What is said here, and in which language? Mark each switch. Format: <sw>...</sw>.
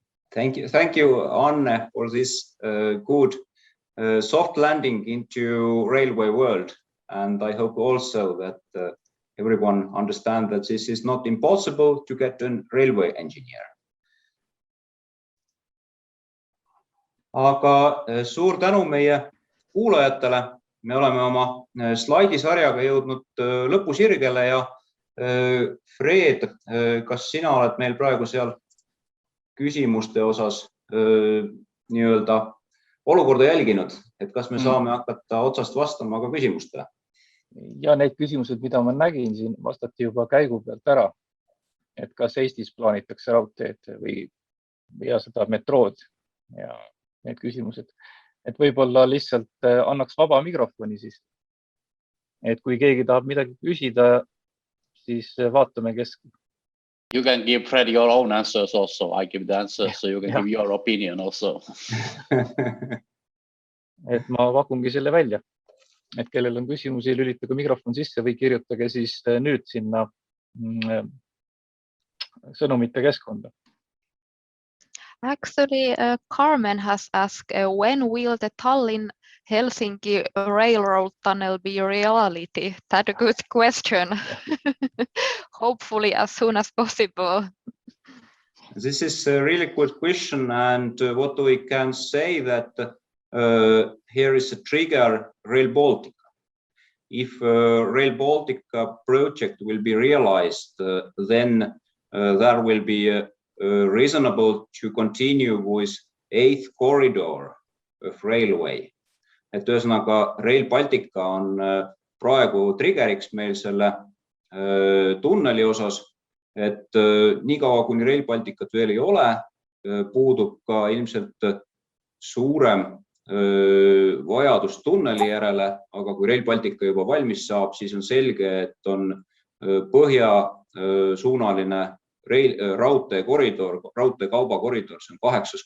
<en>Thank you, Anne, for this good soft landing into railway world. And I hope also that everyone understands that this is not impossible to get a railway engineer.</en> <et>Aga suur tänu meie kuulajatele. Me oleme oma slaidisarjaga jõudnud lõpusirgele ja Fred, kas sina oled meil praegu seal küsimuste osas nii-öelda olukorda jälginud, et kas me saame hakata otsast vastama ka küsimustele? Ja need küsimused, mida ma nägin siin, vastati juba käigu pealt ära. Et kas Eestis plaanitakse raudteed või seda metrood ja need küsimused. Et võib-olla lihtsalt annaks vaba mikrofoni siis. Et kui keegi tahab midagi küsida, siis vaatame, kes.</et> <en>You can give Fred your own answers also. I give the answers, so you can give your opinion also.</en> <et>Et ma pakungi selle välja. Et kellel on küsimusi, lülitage mikrofon sisse või kirjutage siis nüüd sinna sõnumite keskkonda.</et> <en>Actually, Carmen has asked, when will the Tallinn-Helsinki railroad tunnel be a reality? That's a good question. Hopefully as soon as possible. This is a really good question, and what we can say that here is a trigger, Rail Baltica. If Rail Baltica project will be realized, then there will be reasonable to continue with 8th corridor of railway.</en> <et>Et ühesõnaga Rail Baltica on praegu triggeriks meil selle tunneli osas, et niikaua kuni Rail Balticat veel ei ole, puudub ka ilmselt suurem vajadus tunneli järele, aga kui Rail Baltica juba valmis saab, siis on selge, et on põhjasuunaline raudteekoridor, raudteekaubakoridor, see on 8.</et>